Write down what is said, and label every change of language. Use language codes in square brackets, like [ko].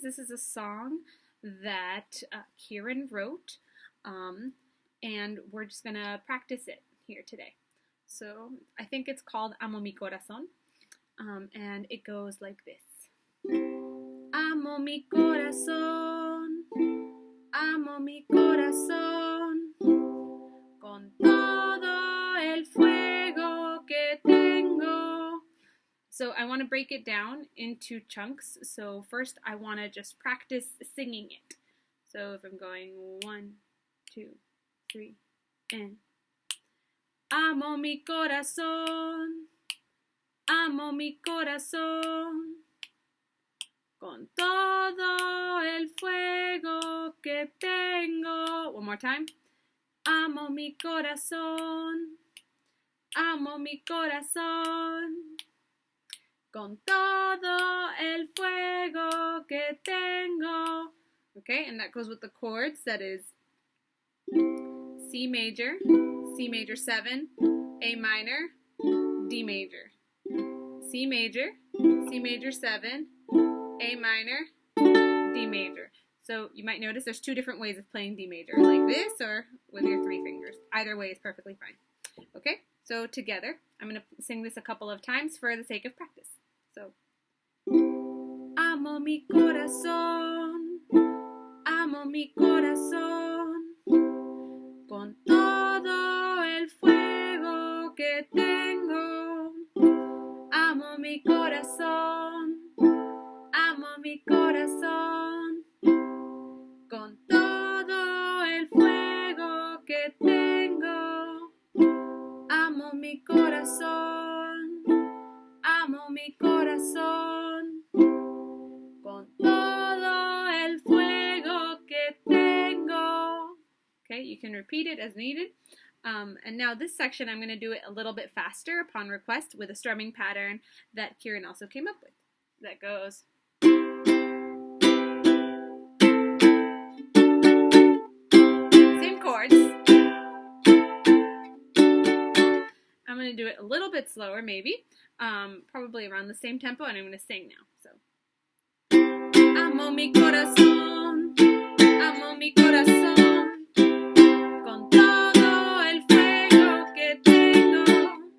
[en] This is a song that Kiren wrote, and we're just going to practice it here today. So I think it's called Amo mi corazón, and it goes like this. [es] Amo mi corazón, amo mi corazón, con todo el fuego que tengo. [en] So I want to break it down into chunks. So first I want to just practice singing it. So if I'm going 1, 2, 3, and [es] amo mi corazón, amo mi corazón, con todo el fuego que tengo. [en] One more time. [es] Amo mi corazón, amo mi corazón, con todo el fuego que tengo. [en] Okay, and that goes with the chords. That is C major 7, A minor, D major, C major 7, A minor, D major. So you might notice there's two different ways of playing D major, like this or with your 3 fingers. Either way is perfectly fine. Okay, so together, I'm going to sing this a couple of times for the sake of practice. [es] So, amo mi corazón, con todo el fuego que tengo. Amo mi corazón, con todo el fuego que tengo. Amo mi corazón, con todo el fuego que tengo. [en] Okay, you can repeat it as needed. And now this section, I'm going to do it a little bit faster upon request with a strumming pattern that Kiren also came up with. That goes. Same chords. I'm going to do it a little bit slower, maybe. Probably around the same tempo, and I'm going to sing now. [es] So, amo mi corazón, con todo el fuego que tengo.